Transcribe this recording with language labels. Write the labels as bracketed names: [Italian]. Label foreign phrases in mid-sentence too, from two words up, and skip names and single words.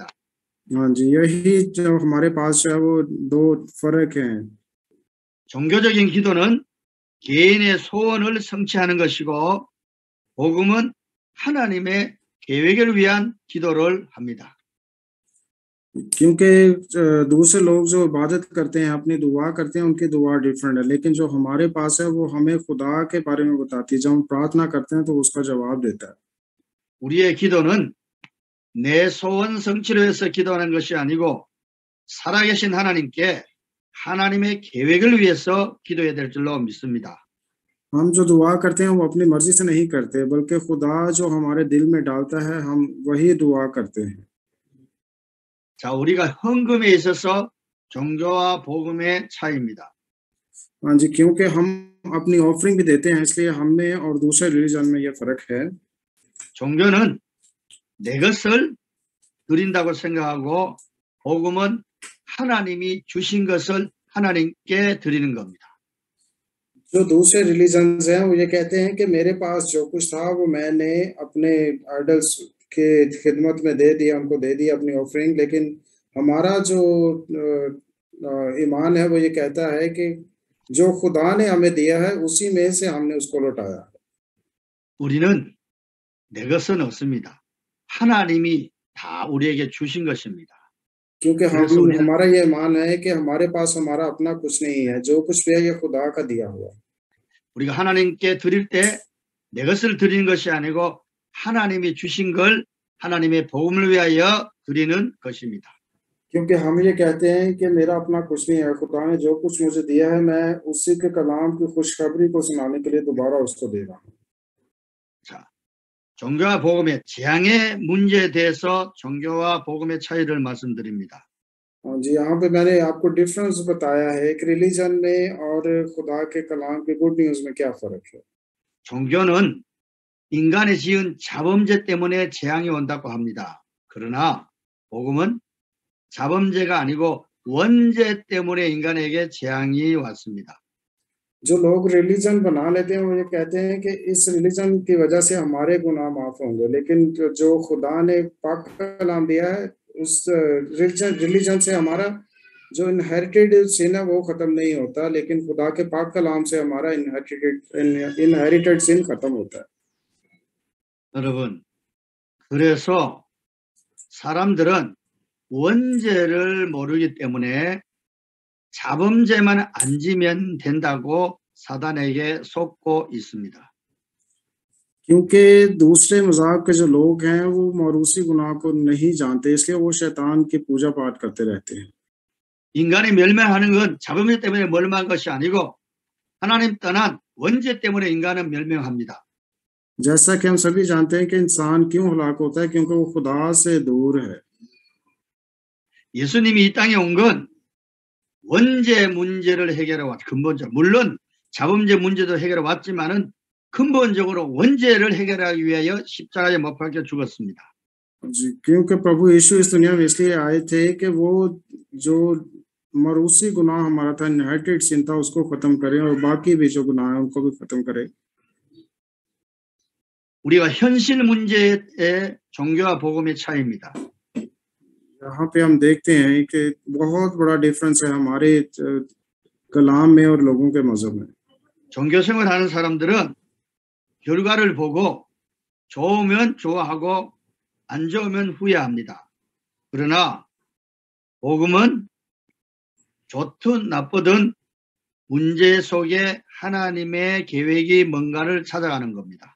[Urdu] ہاں جی، یہی جو ہمارے پاس جو ہے وہ دو فرق ہیں. [Korean] 종교적인 기도는 개인의 소원을 성취하는 것이고 복음은 하나님의 계획을 위한 기도를 합니다. [Urdu] کیونکہ دوسرے لوگ جو عبادت کرتے ہیں، اپنی دعا کرتے ہیں، ان کی دعا ڈفرنٹ ہے، لیکن جو ہمارے پاس ہے وہ ہمیں خدا کے بارے میں بتاتی ہے. جب ہم پرارتھنا کرتے ہیں تو اس کا جواب دیتا ہے. [Korean] 우리의 기도는 내 소원 성취를 위해서 기도하는 것이 아니고 살아계신 하나님께 하나님의 계획을 위해서 기도해야 될 줄로 믿습니다. [Urdu] ہم جو دعا کرتے ہیں وہ اپنی مرضی سے نہیں کرتے، بلکہ خدا جو ہمارے دل میں ڈالتا ہے ہم وہی دعا کرتے ہیں. [Korean] 자, 우리가 헌금에 있어서 종교와 복음의 차이입니다. [Urdu] ہاں جی، کیونکہ ہم اپنی آفرنگ بھی دیتے ہیں، اس لیے ہمیں اور دوسرے ریلیجن میں یہ فرق ہے. [Korean] 종교는 내 것을 드린다고 생각하고 복음은 하나님이 주신 것을 하나님께 드리는 겁니다. [Urdu] جو دوسرے ریلیجنز ہیں وہ یہ کہتے ہیں کہ میرے پاس جو کچھ تھا وہ میں نے اپنے آئیڈلز کے خدمت میں دے دیا، ان کو دے دیا اپنی آفرنگ، لیکن ہمارا جو ایمان ہے وہ یہ کہتا ہے کہ جو خدا نے ہمیں دیا ہے اسی میں سے ہم نے اس کو لوٹایا. [Korean] 우리는 내 것은 없습니다. 하나님이 다 우리에게 주신 것입니다. [Urdu] क्योंकि [Korean] 그래서 우리는 [Urdu] ہمارا یہ ایمان ہے کہ ہمارے پاس ہمارا اپنا کچھ نہیں ہے، جو کچھ بھی ہے یہ خدا کا دیا ہوا ہے. [Korean] 우리가 하나님께 드릴 때 내 것을 드리는 것이 아니고 하나님이 주신 걸 하나님의 복음을 위하여 드리는 것입니다. [Urdu] کیونکہ ہم یہ کہتے ہیں کہ میرا اپنا کچھ نہیں ہے، خدا نے جو کچھ مجھے دیا ہے میں اسی کے کلام کی خوشخبری کو سنانے کے لیے دوبارہ اس کو دے رہا ہوں. [Korean] 자, 종교와 복음의 재앙의 문제에 대해서 종교와 복음의 차이를 말씀드립니다. [Urdu] جی، یہاں پے میں نے آپ کو ڈفرنس بتایا ہے کہ ریلیجن میں اور خدا کے کلام کے [English] good news [Urdu] میں کیا فرق ہے. [Korean] 종교는 인간이 지은 자범죄 때문에 재앙이 온다고 합니다. 그러나 복음은 자범죄가 아니고 원죄 때문에 인간에게 재앙이 왔습니다. [Urdu] جو لوگ ریلیجن بنا لیتے ہیں وہ یہ کہتے ہیں کہ اس ریلیجن کی وجہ سے ہمارے گناہ معاف ہوں گے، لیکن جو خدا نے پاک کلام دیا ہے اس ریلیجن سے ہمارا جو [English] inherited sin [Urdu] ہے وہ ختم نہیں ہوتا، لیکن خدا کے پاک کلام سے ہمارا [English] inherited sin [Urdu] ختم ہوتا ہے. [Korean] 여러분, 그래서 사람들은 원죄를 모르기 때문에 자범죄만 안 지면 된다고 사단에게 속고 있습니다. [Urdu] کیونکہ دوسرے مذہب کے جو لوگ ہیں وہ موروثی گناہ کو نہیں جانتے، اس لیے وہ شیطان کی پوجا پاٹھ کرتے رہتے ہیں. [Korean] 인간이 멸망하는 건 자범죄 때문에 멸망한 것이 아니고 하나님 떠난 원죄 때문에 인간은 멸망합니다. [Urdu] جیسا کہ ہم سبھی جانتے ہیں کہ انسان کیوں ہلاک ہوتا ہے، کیونکہ وہ خدا سے دور ہے. [Korean] 예수님이 이 땅에 온 건 원죄 문제를 해결해 왔, 근본적으로. 물론 자범죄 문제도 해결해 왔지만은 근본적으로 원죄를 해결하기 위하여 십자가에 못 박혀 죽었습니다. [Urdu] جی، کیونکہ پربھو یسوع اس دنیا میں اس لیے آئے تھے کہ وہ جو موروثی گناہ ہمارا تھا, [English] inherited sin [Urdu] تھا، اس کو ختم کریں اور باقی بھی جو گناہ ہے ان کو بھی ختم کریں. [Korean] 우리가 현실 문제의 종교와 복음의 차이입니다. [Urdu] یہاں پے ہم دیکھتے ہیں کہ بہت بڑا ڈفرنس ہے ہمارے کلام میں اور لوگوں کے مذہب میں. [Korean] 종교 생활하는 사람들은 결과를 보고 좋으면 좋아하고 안 좋으면 후회합니다. 그러나 복음은 좋든 나쁘든 문제 속에 하나님의 계획이 뭔가를 찾아가는 겁니다.